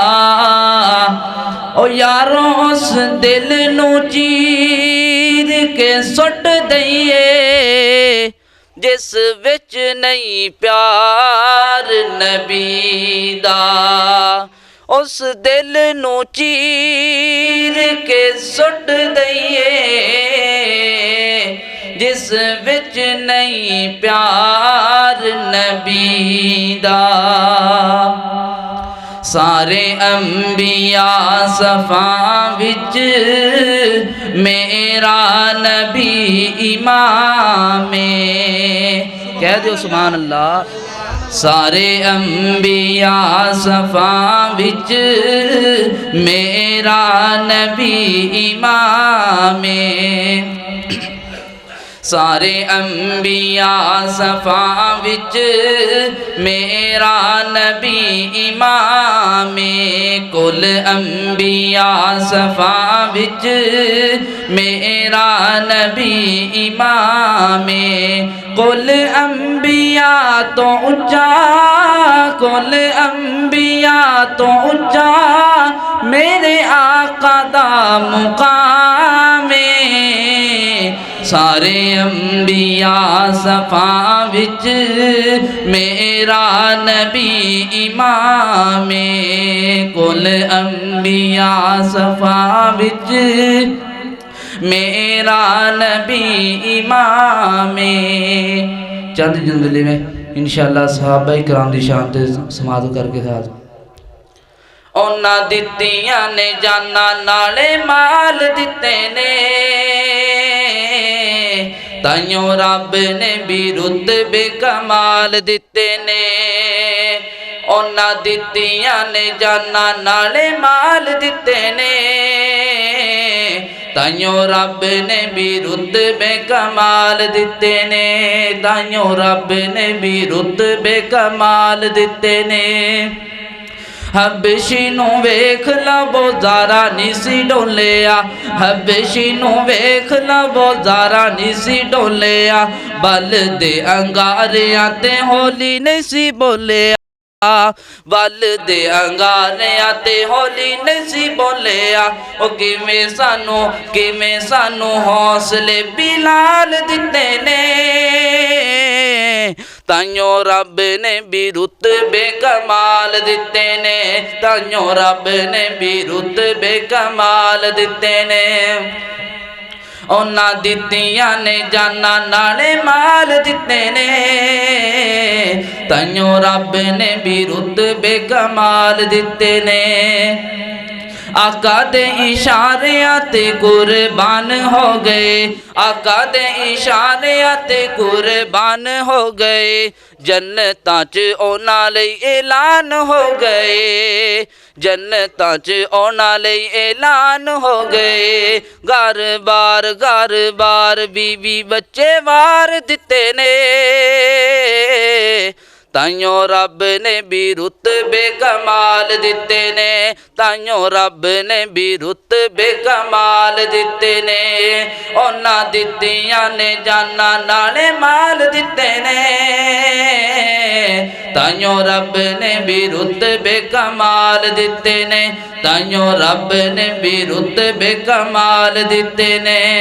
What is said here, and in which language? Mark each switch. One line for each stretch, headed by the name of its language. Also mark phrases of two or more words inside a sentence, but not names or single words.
Punjabi: او یارو اس دل نو چیر کے سٹ دئیے، جس وچ نہیں پیار نبی دا، اس دل نو چیر کے سٹ دئیے، جس وچ نہیں پیار نبی دا۔ سارے انبیاء صفاں وچ میرا نبی امام، کہہ دیو
Arabic: سبحان اللہ۔
Punjabi: سارے انبیاء صفاں وچ میرا نبی امام، سارے انبیاء صفاں وچ میرا نبی امام، کل انبیاء صفاں وچ میرا نبی امام، کل انبیاء تو اونچا، کل انبیاء تو اونچا میرے آقا دا مقام، سارے انبیاء صفاں وچ میرا نبی امام، کل انبیاء صفاں وچ میرا نبی امام۔ چند جملے میں
Arabic: انشاءاللہ
Punjabi: صحابہ کرام دی شان تے سماعت کر کے ساتھ اونا دتیاں نے جانا نالے مال دتے نے، تائیوں رب نے بھی رتبے کمال دتے نے، اونا دتیاں نے جانا نالے مال دتے نے، تائیوں رب نے بھی رتبے کمال دتے نے، تائیوں رب نے بھی رتبے کمال دتے نے۔ حبشی نو ویکھ لو زارا نیسی ڈولیا، حبشی نو ویکھ لو زارا نیسی ڈولیا، بل دے انگاریاں تے ہولی نیسی بولیا، بل دے انگاریاں تے ہولی نیسی بولیا، او کیویں سانو حوصلے بلال دتے نے، تائیوں رب نے بھی رتبے کمال دتے نے، تائیوں رب نے بھی رتبے کمال دتے نے۔ اونا دتیاں نے جانا نالے مال دتے نے، تائیوں رب نے بھی رتبے کمال دتے نے۔ آقا دے اشاریاں تے قربان ہو گئے، آقا دے اشاریاں تے قربان ہو گئے، جنتاں چ اونا لئی اعلان ہو گئے، جنتاں چ اونا لئی اعلان ہو گئے، گھر بار بی بچے وار دتے نے، ਤਾਈਓ ਰੱਬ ਨੇ ਵੀ ਰੁਤਬੇ ਕਮਾਲ ਦਿੱਤੇ ਨੇ, ਤਾਈਓ ਰੱਬ ਨੇ ਵੀ ਰੁਤਬੇ ਕਮਾਲ ਦਿੱਤੇ ਨੇ। ਉਹਨਾਂ ਦਿੱਤੀਆਂ ਨੇ ਜਾਨਾਂ ਨਾਲੇ ਮਾਲ ਦਿੱਤੇ ਨੇ, ਤਾਈਓ ਰੱਬ ਨੇ ਵੀ ਰੁਤਬੇ ਕਮਾਲ ਦਿੱਤੇ ਨੇ, ਤਾਈਓ ਰੱਬ ਨੇ ਵੀ ਰੁਤਬੇ ਕਮਾਲ ਦਿੱਤੇ ਨੇ।